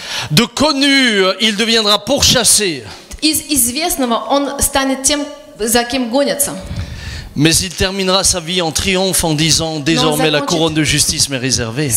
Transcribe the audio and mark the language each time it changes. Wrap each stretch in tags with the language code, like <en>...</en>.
<fr>De connu, il deviendra pourchassé.</fr> <ru>Из известного он станет тем, за кем гонятся.</ru> <fr>Mais il terminera sa vie en triomphe en disant désormais la couronne de justice m'est réservée.</fr>